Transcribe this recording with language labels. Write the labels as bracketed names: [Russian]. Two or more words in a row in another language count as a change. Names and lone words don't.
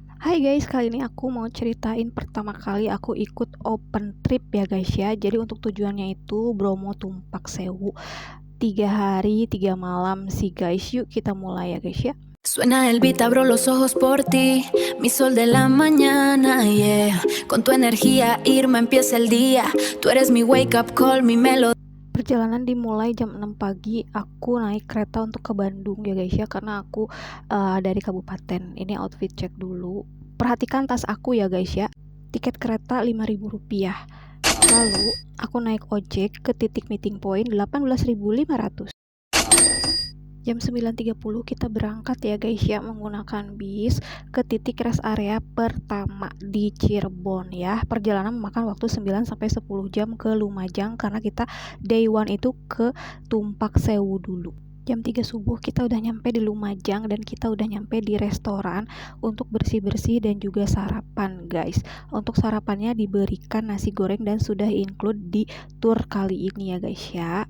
[Indonesian] Hai guys, kali ini aku mau ceritain pertama kali aku ikut [English] open trip [Indonesian] ya guys ya. Jadi untuk tujuannya itu Bromo Tumpak Sewu, 3 hari 3 malam sih guys. Yuk kita mulai ya guys ya. [Spanish] Suena el beat, abro los ojos por ti, mi sol de la mañana, yeah. Con tu energía, Irma, empieza el día. Tú eres mi [English] wake up call, [Spanish] mi melodía. [Indonesian] Perjalanan dimulai jam 6 pagi. Aku naik kereta untuk ke Bandung ya guys ya, karena aku dari kabupaten. Ini [English] outfit check [Indonesian] dulu. Perhatikan tas aku ya guys ya. Tiket kereta Rp5.000. Lalu aku naik ojek ke titik [English] meeting point [Indonesian] 18.500. Jam 9.30 kita berangkat ya guys ya, menggunakan bis ke titik [English] rest area [Indonesian] pertama di Cirebon ya. Perjalanan memakan waktu 9 sampai 10 jam ke Lumajang karena kita [English] day one [Indonesian] itu ke Tumpak Sewu dulu. Jam 3 subuh kita udah nyampe di Lumajang dan kita udah nyampe di restoran untuk bersih-bersih dan juga sarapan guys. Untuk sarapannya diberikan nasi goreng dan sudah include di tour kali ini ya guys ya.